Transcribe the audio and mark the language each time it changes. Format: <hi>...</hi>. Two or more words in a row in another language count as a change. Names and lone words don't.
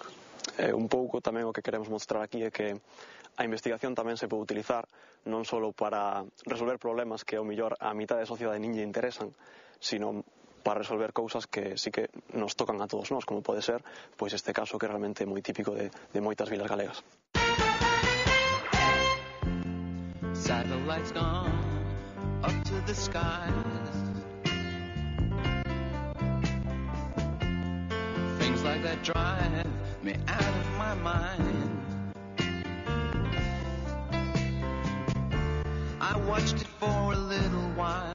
<gl>Un pouco tamén o que queremos mostrar aquí é que a investigación tamén se pode utilizar non só para resolver problemas que ao mellor a mitad da sociedade nin lle interesan, sino para resolver cousas que sí que nos tocan a todos nós, como pode ser pois este caso que é realmente moi típico de moitas vilas galegas.</gl> <en>Satellites gone up to the skies. Things like that drive me out of my mind. I watched it for a little while.</en>